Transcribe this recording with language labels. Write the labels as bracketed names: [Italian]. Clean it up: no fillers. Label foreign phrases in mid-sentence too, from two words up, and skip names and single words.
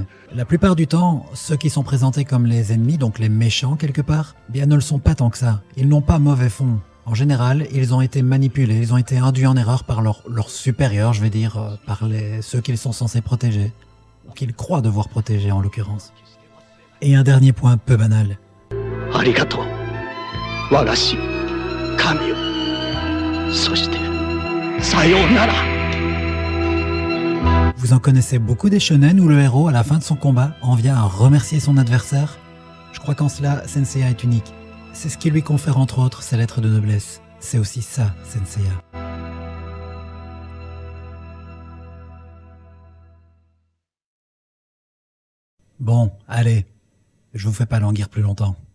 [French] La plupart du temps, ceux qui sont présentés comme les ennemis, donc les méchants quelque part, bien ne le sont pas tant que ça. Ils n'ont pas mauvais fond. En général, ils ont été manipulés, ils ont été induits en erreur par leurs supérieurs, je vais dire, par ceux qu'ils sont censés protéger, ou qu'ils croient devoir protéger en l'occurrence. Et un dernier point peu banal. [Japanese] ありがとう、和菓子、神よ、そして、さようなら. [French] Vous en connaissez beaucoup des shonen où le héros, à la fin de son combat, en vient à remercier son adversaire? Je crois qu'en cela, Senseiya est unique. C'est ce qui lui confère entre autres ses lettres de noblesse. C'est aussi ça, Senseiya. Bon, allez, je vous fais pas languir plus longtemps.